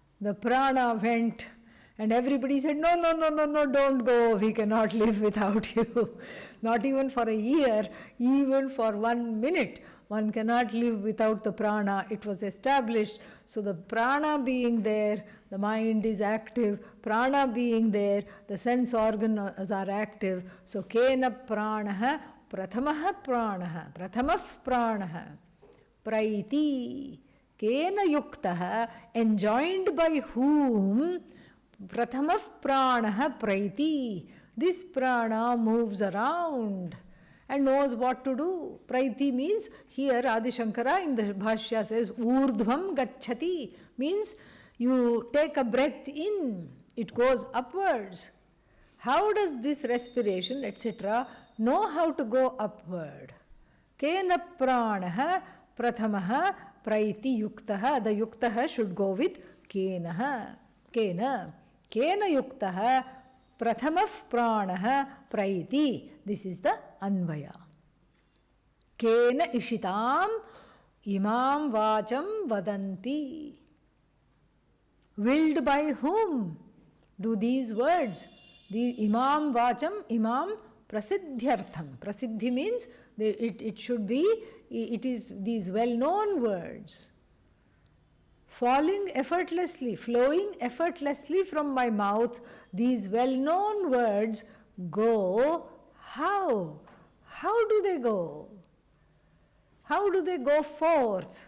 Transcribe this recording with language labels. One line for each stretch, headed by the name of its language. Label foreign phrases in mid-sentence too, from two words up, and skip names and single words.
English: The prana went And everybody said, no, no, no, no, no, don't go, we cannot live without you. Not even for a year, even for 1 minute, one cannot live without the prana. It was established. So the prana being there, the mind is active. Prana being there, the sense organs are active.
Sanskrit: So kena pranaha, prathamaha pranaha, prathamah pranaha, praiti. Kena yuktaha,
English: enjoined by whom?
Sanskrit: Prathamah pranaha praiti.
English: This prana moves around and knows what to do. Praiti means, here Adi Shankara in the Bhashya says,
Sanskrit: urdhvam gacchati,
English: means you take a breath in, it goes upwards. How does this respiration, etc., know how to go upward?
Sanskrit: Kena pranaha prathamaha praiti yuktaha.
English: The yuktaha should go with kenaha.
Sanskrit: Kena. Kena yuktaha prathamah pranaha praiti.
English: This is the anvaya.
Sanskrit: Kena ishitam imam vacham vadanti.
English: Willed by whom do these words?
Sanskrit: The imam vacham, imam prasiddhyartham.
English: Prasiddhi means it should be, it is these well-known words. Falling effortlessly, flowing effortlessly from my mouth, these well-known words go. How? How do they go? How do they go forth?